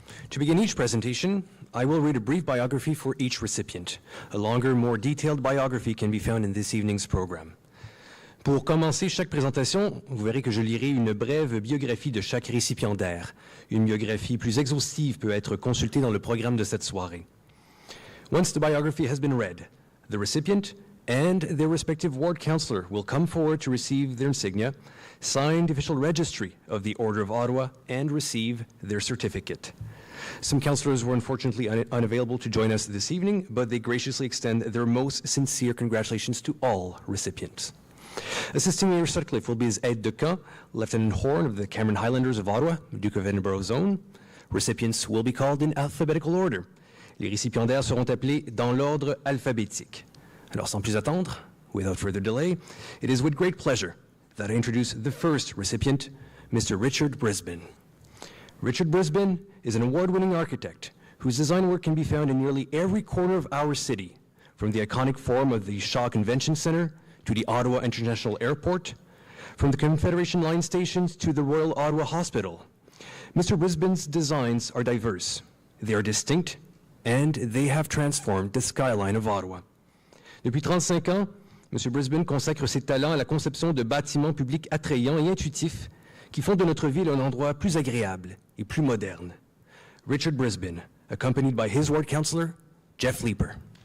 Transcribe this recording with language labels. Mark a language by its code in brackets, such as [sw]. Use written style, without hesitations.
[en] To begin each presentation, I will read a brief biography for each recipient. A longer, more detailed biography can be found in this evening's program. [fr] Pour commencer chaque présentation, vous verrez que je lirai une brève biographie de chaque récipiendaire. Une biographie plus exhaustive peut être consultée dans le programme de cette soirée. [en] Once the biography has been read, the recipient and their respective ward councillor will come forward to receive their insignia, signed official registry of the Order of Ottawa, and receive their certificate. Some councillors were unfortunately unavailable to join us this evening, but they graciously extend their most sincere congratulations to all recipients. Assisting Mayor Sutcliffe will be his aide-de-camp, Lieutenant Horn of the Cameron Highlanders of Ottawa, Duke of Edinburgh Zone. Recipients will be called in alphabetical order. [fr] Les récipiendaires seront appelés dans l'ordre alphabétique. Alors sans plus attendre, [en] without further delay, it is with great pleasure that I introduce the first recipient, Mr. Richard Brisbane. Richard Brisbane is an award-winning architect whose design work can be found in nearly every corner of our city, from the iconic Forum of the Shaw Convention Centre to the Ottawa International Airport, from the Confederation Line stations to the Royal Ottawa Hospital. Mr. Brisbane's designs are diverse, they are distinct, and they have transformed the skyline of Ottawa. [fr] Depuis 35 ans, M. Brisbane consacre ses talents à la conception de bâtiments publics attrayants et intuitifs qui font de notre ville un endroit plus agréable et plus moderne. [en] Richard Brisbane, accompanied by his ward councillor, Jeff Leeper.